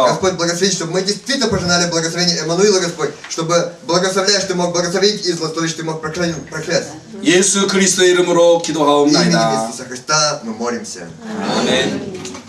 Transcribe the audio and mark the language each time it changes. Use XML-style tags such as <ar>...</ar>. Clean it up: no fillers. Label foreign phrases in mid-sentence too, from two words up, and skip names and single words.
<ru>Господь, благослови, чтобы мы действительно пожинали благословение Эммануила, Господь, чтобы благословляешь, Ты мог благословить и злословить, Ты мог проклясть.</ru> <ko>예수 그리스도의 이름으로</ko> <ru>Именем</ru> <ko>기도하옵나이다.</ko> <ru>Иисуса Христа мы молимся.</ru> <ko>아멘.</ko>